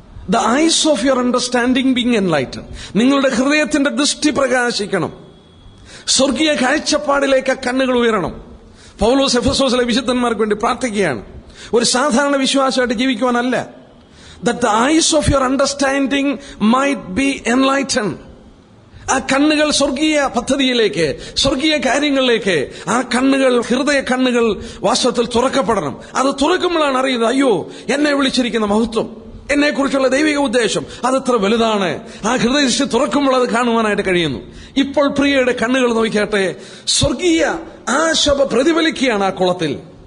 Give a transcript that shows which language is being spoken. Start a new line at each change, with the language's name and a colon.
English: The eyes of your understanding being enlightened.
Malayalam: നിങ്ങളുടെ ഹൃദയത്തിന്റെ ദൃഷ്ടി പ്രകാശിക്കണം. സ്വർഗീയ കാഴ്ചപ്പാടിലേക്ക് കണ്ണുകൾ ഉയരണം. പൗലോസ് എഫെസോസിലെ വിശുദ്ധന്മാർക്ക് വേണ്ടി പ്രാർത്ഥിക്കുകയാണ്. ഒരു സാധാരണ വിശ്വാസമായിട്ട് ജീവിക്കുവാനല്ല.
English: That the eyes of your understanding might be enlightened.
Malayalam: ആ കണ്ണുകൾ സ്വർഗീയ പദ്ധതിയിലേക്ക്, സ്വർഗീയ കാര്യങ്ങളിലേക്ക് ആ കണ്ണുകൾ, ഹൃദയ കണ്ണുകൾ വാസ്തവത്തിൽ തുറക്കപ്പെടണം. അത് തുറക്കുമ്പോഴാണ് അറിയുന്നത്, അയ്യോ, എന്നെ വിളിച്ചിരിക്കുന്ന മഹത്വം, എന്നെ കുറിച്ചുള്ള ദൈവിക ഉദ്ദേശം അതെത്ര വലുതാണ്. ആ ഹൃദയദൃഷ്ടി തുറക്കുമ്പോൾ അത് കാണുവാനായിട്ട് കഴിയുന്നു. ഇപ്പോൾ പ്രിയയുടെ കണ്ണുകൾ നോക്കിയാട്ടെ, സ്വർഗീയ ആ ശോഭ പ്രതിഫലിക്കുകയാണ് ആ കുളത്തിൽ.